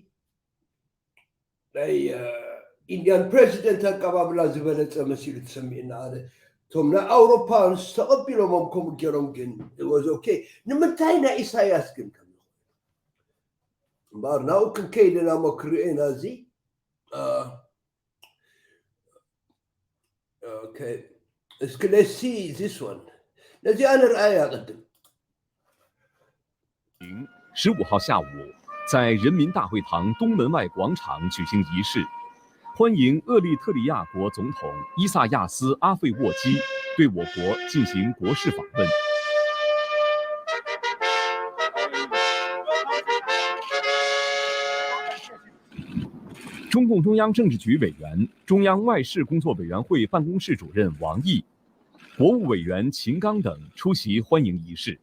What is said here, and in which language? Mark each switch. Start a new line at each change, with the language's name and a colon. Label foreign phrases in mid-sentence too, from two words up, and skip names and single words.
Tigrinya: ናይ ኢንድያን ፕሬዚደንት ኣቀባብላ ዝበለፀ መሲሉ ትሰሚዕና ኣነ እቶም ናይ ኣውሮፓንስ ተቐቢሎሞም ከምኡ ገይሮም ግን ወዝ ኦኬ ንምንታይ ናይ ኢሳያስ ግን እምበር ናብኡ ክንከይድና መክርኤና እዚ
English: okay let's see this one
Chinese: 15 号下午在人民大会堂东门外广场举行仪式欢迎厄立特里亚国总统伊萨亚斯阿费沃基对我国进行国事访问中共中央政治局委员、中央外事工作委员会办公室主任王毅、国务委员秦刚等出席欢迎仪式。